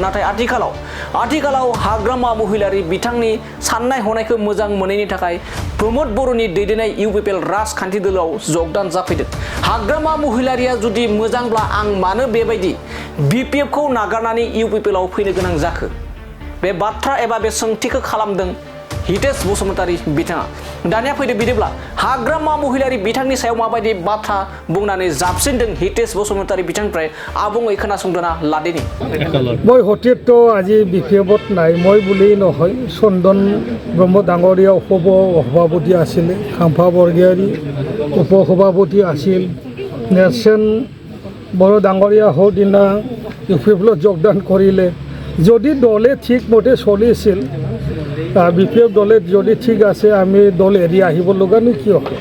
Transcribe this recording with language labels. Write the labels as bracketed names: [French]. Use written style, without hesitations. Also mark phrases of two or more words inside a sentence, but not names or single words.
[Bodo] नाथाय आथिखालाव हाग्रामा महिलारि बिथांनि साननाय हनायखौ मोजां मोनैनि थाखाय प्रमोद बर'नि दैदेननाय UPPL राजखान्थि दोलोआव जगदान जाफैदों हाग्रामा महिलारिया जुदि मोजांब्ला आं मानो बेबायदि BPF खौ नागारनानै UPPL आव फैनो गोनां जाखो बे बाथ्रा एबा बे सोंथिखौ खालामदों हितेश बसुमतारी बिथाङा दानिया फैदो बिदिब्ला हाग्रामा महिलारि बिथांनि सायाव माबायदि बाथ्रा बुंनानै जाबसिनदों हितेश बसुमतारी बिथांनिफ्राय आबुङै खोनासंदोना लादिनि [Assamese] মই সতীৰ্থ আজি BPFত নাই মই বুলি নহয় চন্দন ব্ৰহ্ম ডাঙৰীয়া সভাপতি আছিল খাম্ফা বৰগীয়াৰী উপসভাপতি আছিল নেৰচেন বড় ডাঙৰীয়া সদিনা UPPLত যোগদান কৰিলে যদি দলে ঠিক মতে চলিছিল BPF দলে যদি ঠিক আছে আমি দল এৰি আহিব লগানো কিয়